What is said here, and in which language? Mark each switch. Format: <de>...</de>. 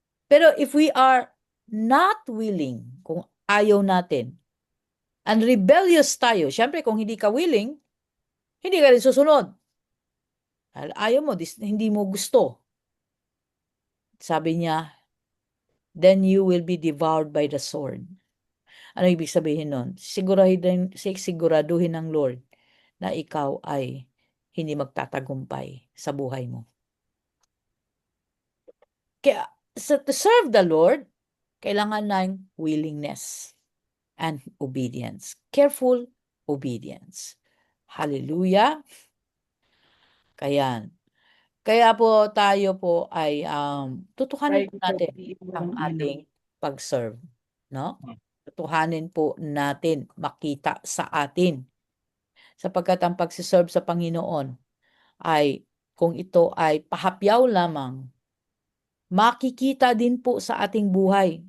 <tl>Pero</tl> <en>if we are not willing,</en> <tl>kung ayaw natin, and rebellious tayo, syempre kung hindi ka willing, hindi ka rin susunod. Ayaw mo, hindi mo gusto. Sabi niya,</tl> <en>then you will be devoured by the sword.</en> <tl>Ano ibig sabihin nun? Siguraduhin ng Lord na ikaw ay hindi magtatagumpay sa buhay mo.</tl> <en>Kaya, to serve the Lord, kailangan ng willingness and obedience. Careful obedience. Hallelujah.</en> <tl>Kaya po tayo po ay tutuhanin po natin ang ating pag-serve, no? Tutuhanin po natin makita sa atin. Sapagkat ang pag-serve sa Panginoon ay kung ito ay pahapyaw lamang, makikita din po sa ating buhay.</tl>